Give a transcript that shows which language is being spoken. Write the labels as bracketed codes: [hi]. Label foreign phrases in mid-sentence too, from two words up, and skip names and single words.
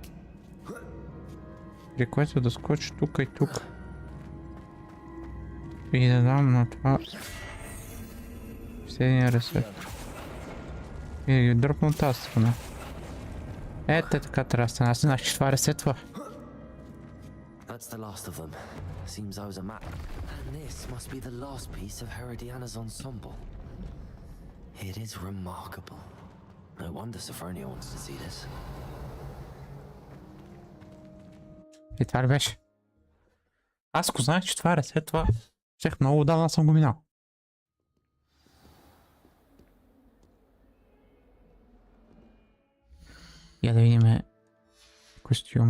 [bg] При което да скочи тука и тук. И да дам на това последния ресет. И да ги дръпна от тази страна. Ето така трябва да стане. Аз не знах, че това ресетва. [en] That's the last of them. Seems I was a map. And this must be the last piece of Herodiana's ensemble. It is remarkable. No wonder Sophronia wants to see this. [bg] И това ли беше? Аз ако знаех, че това ресетва, щех много отдавна съм го минал. Я да видим костюма.